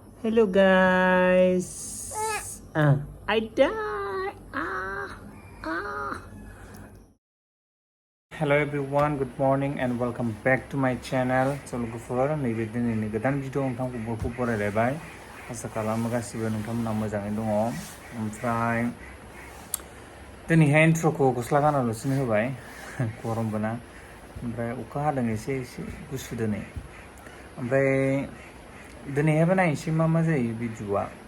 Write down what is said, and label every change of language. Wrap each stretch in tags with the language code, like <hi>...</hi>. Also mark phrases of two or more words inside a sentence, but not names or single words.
<en>Hello guys. I die. Hello everyone. Good morning and welcome back to my channel.</en> <brx>So logoफोर नैबे दिनैनि गोदान भिडिअ नोंथांखौ बरायलायबाय आसा खालामो गासिबो नोंथांमोना मोजाङै दङ ओमफ्राय दिनैहाय इन्ट्र'खौ गस्ला गानाल'सिनो होबाय गरमबो ना ओमफ्राय अखा हादों एसे गुसु दिनै ओमफ्राय दिनैहायबो नायनोसै मा जायो भिडिअआ</brx>